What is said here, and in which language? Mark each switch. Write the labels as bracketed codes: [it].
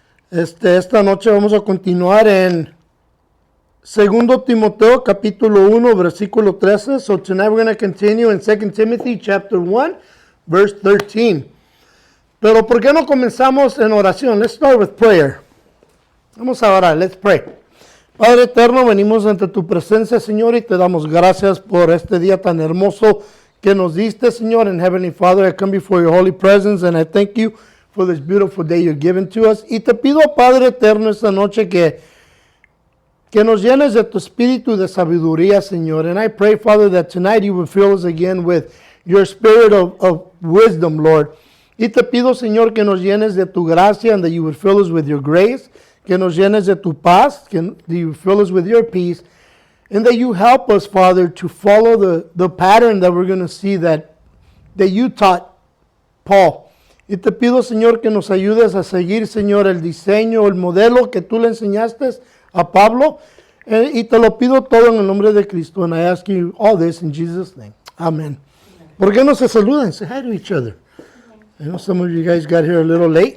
[es] Esta noche vamos a continuar en 2 Timoteo capítulo 1 versículo 13. [en] So tonight we're going to continue in 2 Timothy chapter 1 verse 13. [es] Pero ¿por qué no comenzamos en oración? [en] Let's start with prayer. [es] Vamos a orar, [en] let's pray. [es] Padre eterno, venimos ante tu presencia, Señor, y te damos gracias por este día tan hermoso que nos diste, Señor. [en] And Heavenly Father, I come before your holy presence and I thank you for this beautiful day you're given to us. [es] Y te pido, Padre eterno, esta noche que nos llenes de tu espíritu de sabiduría, Señor. [en] And I pray, Father, that tonight you will fill us again with your spirit of wisdom, Lord. [es] Y te pido, Señor, que nos llenes de tu gracia [en] and that you would fill us with your grace, [es] que nos llenes de tu paz, que [en] you fill us with your peace, and that you help us, Father, to follow the pattern that we're going to see that you taught Paul. [es] Y te pido, Señor, que nos ayudes a seguir, Señor, el diseño, el modelo que tú le enseñaste a Pablo. Y te lo pido todo en el nombre de Cristo. [en] And I ask you all this in Jesus' name. Amen. [es] ¿Por qué no se saludan? [en] Say hi to each other. I know some of you guys got here a little late.